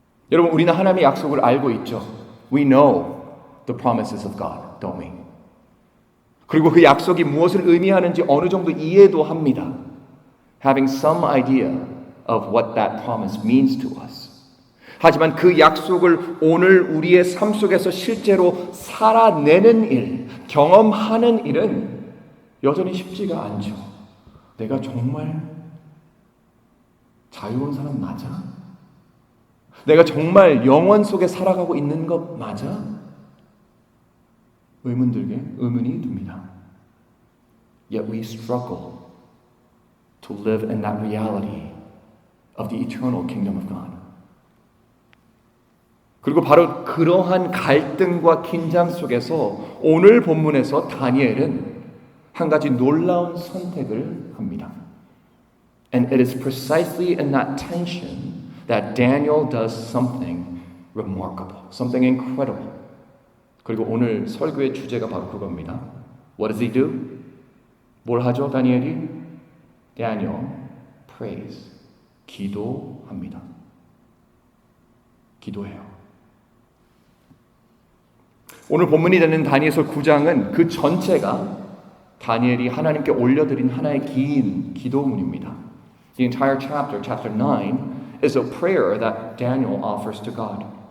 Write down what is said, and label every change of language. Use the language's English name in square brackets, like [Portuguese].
[Korean] 여러분, 우리는 하나님의 약속을 알고 있죠. [English] We know the promises of God, don't we? [Korean] 그리고 그 약속이 무엇을 의미하는지 어느 정도 이해도 합니다. [English] Having some idea of what that promise means to us. [Korean] 하지만 그 약속을 오늘 우리의 삶 속에서 실제로 살아내는 일, 경험하는 일은 여전히 쉽지가 않죠. 내가 정말 자유로운 사람 맞아? 내가 정말 영원 속에 살아가고 있는 것 맞아? 의문이 듭니다. [English] Yet we struggle to live in that reality of the eternal kingdom of God. [Korean] 그리고 바로 그러한 갈등과 긴장 속에서 오늘 본문에서 다니엘은 한 가지 놀라운 선택을 합니다. [English] And it is precisely in that tension that Daniel does something remarkable, something incredible. [Korean] 그리고 오늘 설교의 주제가 바로 그겁니다. [English] What does he do? [Korean] 뭘 하죠, 다니엘이? [English] Daniel prays. [Korean] 기도합니다. 기도해요. 오늘 본문이 되는 다니엘서 9장은 그 전체가 다니엘이 하나님께 올려드린 하나의 긴 기도문입니다. [English] The entire chapter, chapter 9, is a prayer that Daniel offers to God.